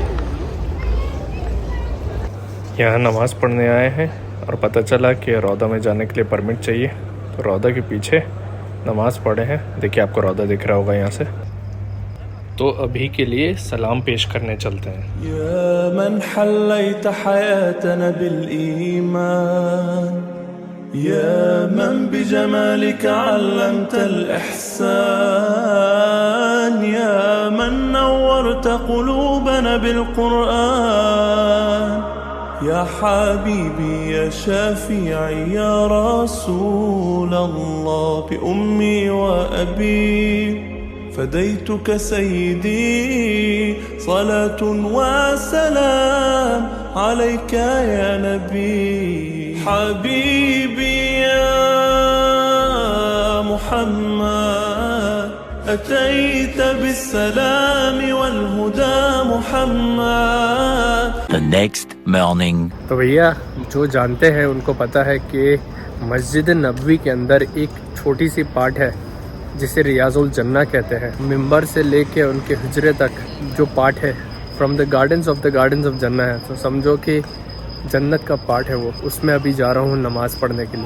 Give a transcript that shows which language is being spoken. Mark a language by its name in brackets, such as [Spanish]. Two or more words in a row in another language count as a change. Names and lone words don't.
[Hindi] यहाँ नमाज़ पढ़ने आए हैं और पता चला कि रौदा में जाने के लिए परमिट चाहिए, तो रौदा के पीछे नमाज़ पढ़े हैं। देखिए आपको रौदा दिख रहा होगा यहाँ से। तो अभी के लिए सलाम पेश करने चलते हैं। [Arabic] يا من حليت حياتنا بالإيمان، يا من بجمالك علمتنا إحسان، يا من نورت قلوبنا بالقرآن، يا حبيبي يا شافعي يا رسول الله بأمي وأبي فديتك سيدي صلاة وسلام عليك يا نبي حبيبي يا محمد أتيت بالسلام والهدى محمد. [English] The next morning. [Hindi] तो भैया जो जानते हैं उनको पता है कि मस्जिद नबवी के अंदर एक छोटी सी पार्ट है जिसे रियाजुल जन्ना कहते हैं। मिंबर से लेके उनके हुजरे तक जो पार्ट है [English] from the gardens of Jannah [Hindi] है। तो समझो कि जन्नत का पार्ट है वो। उसमें अभी जा रहा हूँ नमाज़ पढ़ने के लिए।